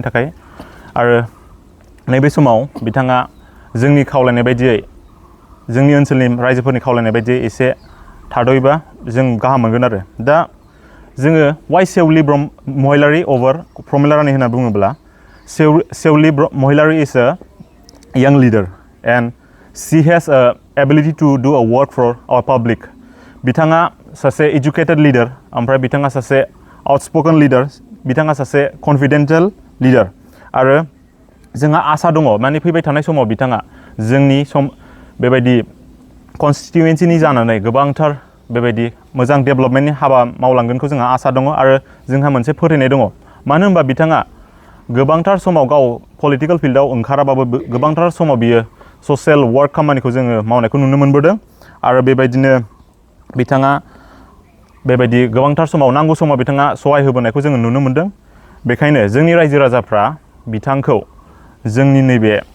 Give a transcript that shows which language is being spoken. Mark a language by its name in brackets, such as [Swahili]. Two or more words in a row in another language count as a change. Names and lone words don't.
[Bodo] थाखाय आरो नैबे समाव बिथाङा जोंनि खावलायनाय बायदियै जोंनि ओनसोलनि रायजोफोरनि खावलायनाय बायदियै एसे थाद'योबा जों गाहाम मोनगोन आरो दा जोङो वाइ सेवलि महिलारि अभार प्रमिला रानि होनना बुङोब्ला सेवलि महिलारि [English] is a young leader and she has a ability to do a work for our public [Bodo] बिथाङा सासे एजुकेटेड लिडार ओमफ्राय बिथाङा सासे आउटस्पोकन लिडार बिथाङा सासे [English] confidential leader [Bodo] आरो जोंहा आसा दङ माने फैबाय थानाय समाव बिथाङा जोंनि बेबायदि कनस्टिटुयेन्सिनि जानानै गोबांथार बेबायदि मोजां डेभेलपमेन्टनि हाबा मावलांगोनखौ जोंहा आसा दङ आरो जोंहा मोनसे फोथायनाय दङ मानो होनबा बिथाङा गोबांथार समाव गाव [English] political fieldआव [Bodo] ओंखाराबाबो गोबांथार समाव बियो [English] social work [Bodo] खामानिखौ जोङो मावनायखौ नुनो मोनबोदों आरो बेबायदिनो बिथाङा बेबायदि गोबांथार समाव नांगौ समाव बिथाङा सहाय होबोनायखौ जोङो नुनो मोनदों बेखायनो जोंनि रायजो राजाफ्रा बिथांखौ जोंनि नैबे